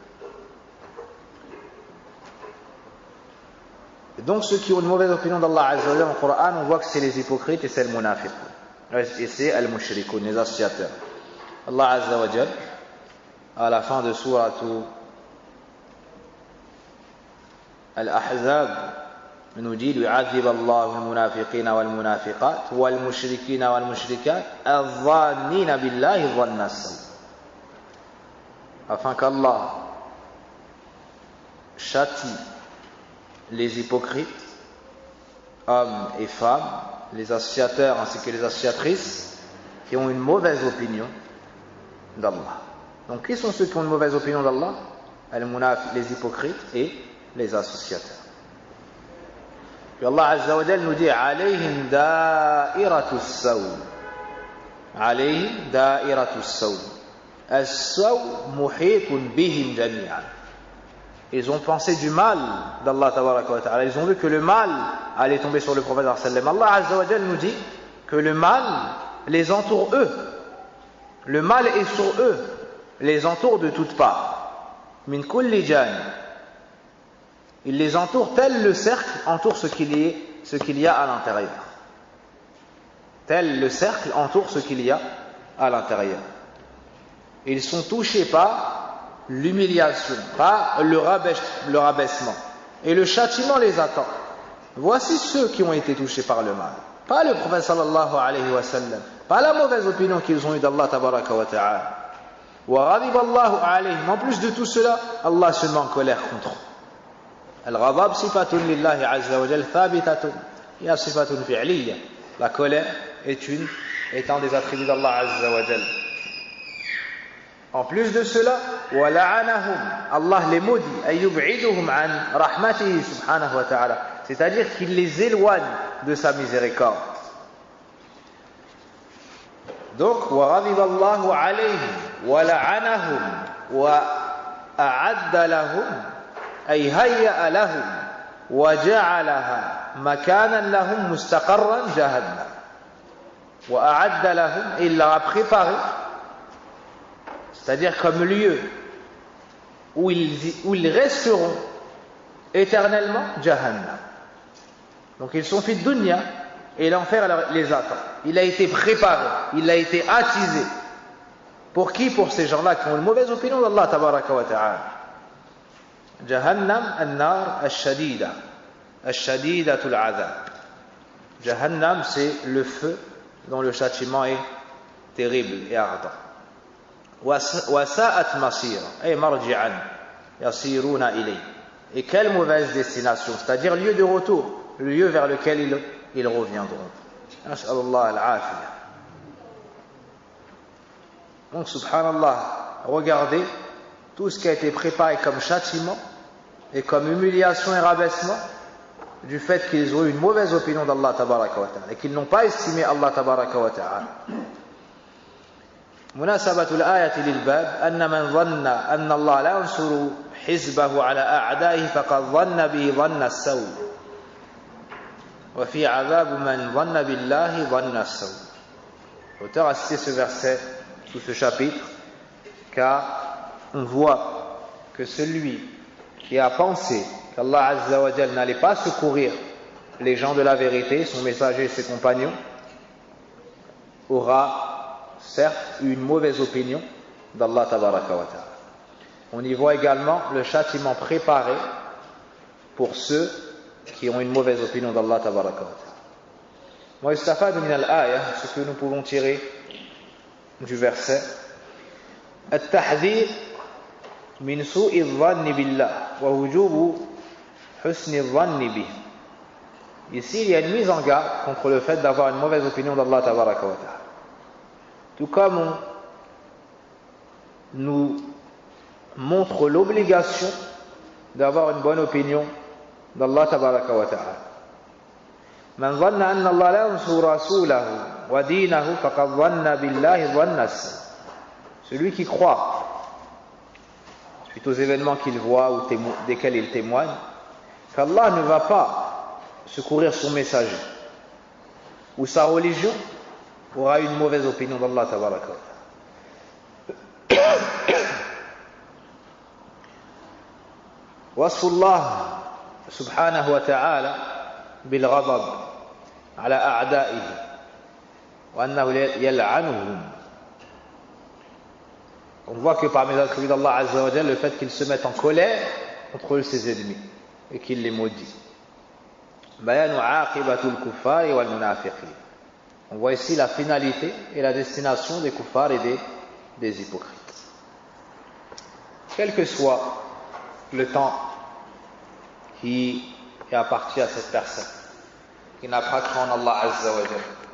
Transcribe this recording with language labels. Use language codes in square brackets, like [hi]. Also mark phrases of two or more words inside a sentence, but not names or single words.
[fr] Donc ceux qui ont une mauvaise opinion d'Allah [ar] عز وجل [fr] dans le Coran, on voit que c'est les hypocrites et c'est le munafiqun. Et c'est al-mushrikun, les associateurs. Allah [ar] عز وجل, [fr] à la fin de sourate Al-Ahzab, nous dit [ar] يعذب الله المنافقين والمنافقات والمشركين والمشركات الظانين بالله ظن السوء, [fr] afin qu'Allah châtie les hypocrites, hommes et femmes, les associateurs ainsi que les associatrices qui ont une mauvaise opinion d'Allah. Donc qui sont ceux qui ont une mauvaise opinion d'Allah? Les hypocrites et les associateurs. Puis Allah [ar] عز وجل [fr] nous dit [ar] عليهم دائرة السوء. عليهم دائرة السوء. السوء محيط بهم جميعا. [fr] Ils ont pensé du mal d'Allah [ar] تبارك وتعالى. [fr] Ils ont vu que le mal allait tomber sur le prophète sallam. Allah [ar] عز وجل [fr] nous dit que le mal les entoure eux. Le mal est sur eux, les entoure de toutes parts. [ar] من كل جانب. [fr] Il les entoure tel le cercle entoure ce qu'il y a à l'intérieur. Tel le cercle entoure ce qu'il y a à l'intérieur. Ils sont touchés par l'humiliation, par le rabaissement. Et le châtiment les attend. Voici ceux qui ont été touchés par le mal. Pas le prophète [ar] صلى الله عليه وسلم. [fr] Pas la mauvaise opinion qu'ils ont eue d'Allah [ar] تبارك وتعالى. وغضب الله عليهم. [fr] En plus de tout cela, Allah se met en colère contre eux. [ar] الغضب صفة لله عز وجل ثابتة. [fr] Il y a [ar] صفة فعلية. [fr] La colère est un des attributs d'Allah [ar] عز وجل. [fr] En plus de cela, [ar] ولعنهم. [fr] Allah les maudit. [ar] يبعدهم عن رحمته سبحانه وتعالى. [fr] C'est-à-dire qu'il les éloigne de sa miséricorde. Donc, [ar] وغضب الله عليهم ولعنهم وأعد لهم أي هيأ لهم وجعلها مكانا لهم مستقرا جهنم. وأعد لهم, [fr] il leur a préparé, c'est-à-dire comme lieu où ils resteront éternellement jahannam. Donc ils sont faits de dunya et l'enfer les attend. Il a été préparé, il a été attisé. Pour qui? Pour ces gens-là qui ont une mauvaise opinion d'Allah [ar] تبارك وتعالى. جهنم النار الشديدة الشديدة العذاب. Jahannam, [fr] c'est le feu dont le châtiment est terrible et ardent. [ar] وساءت مصيرا أي مرجعا يصيرون إليه. [fr] Et quelle mauvaise destination, c'est-à-dire lieu de retour, le lieu vers lequel ils reviendront. [ar] نسأل الله العافية. [fr] Donc, subhanallah, regardez tout ce qui a été préparé comme châtiment et comme humiliation et rabaissement du fait qu'ils ont eu une mauvaise opinion d'Allah [ar] تبارك وتعالى [fr] et qu'ils n'ont pas estimé Allah [ar] تبارك وتعالى. مناسبة الآية للباب أن من ظن أن الله لا ينصر حزبه على أعدائه فقد ظن به ظن السوء وفي عذاب من ظن بالله ظن السوء. [fr] L'auteur a cité ce verset sous ce chapitre car on voit que celui qui a pensé qu'Allah [ar] عز وجل [fr] n'allait pas secourir les gens de la vérité, son messager et ses compagnons, aura certes une mauvaise opinion d'Allah [ar] تبارك وتعالى. [fr] On y voit également le châtiment préparé pour ceux qui ont une mauvaise opinion d'Allah [ar] تبارك وتعالى. ويستفاد من الآية, [fr] ce que nous pouvons tirer du verset, [ar] التحذير من سوء الظن بالله ووجوب حسن الظن به. [fr] Ici, il y a une mise en garde contre le fait d'avoir une mauvaise opinion d'Allah [ar] تبارك وتعالى. [fr] Tout comme on nous montre l'obligation d'avoir une bonne opinion d'Allah [ar] تبارك وتعالى. من ظن أن الله لا ينصر رسوله ودينه فقد ظن بالله ظن السوء. [fr] Celui qui croit suite aux événements qu'il voit ou desquels il témoigne qu'Allah ne va pas secourir son messager ou sa religion, aura une mauvaise opinion d'Allah [ar] تبارك وتعالى. وصف الله سبحانه وتعالى بالغضب على أعدائه وأنه يلعنهم. [fr] On voit que parmi les attributs d'Allah [ar] عز وجل, [fr] le fait qu'il se mette en colère contre ses ennemis et qu'il les maudit. [ar] بيان عاقبة الكفار والمنافقين. [fr] On voit ici la finalité et la destination des kuffars et des hypocrites. Quel que soit le temps qui est apparti à cette personne, qui n'a pas cru en Allah [ar] عز وجل,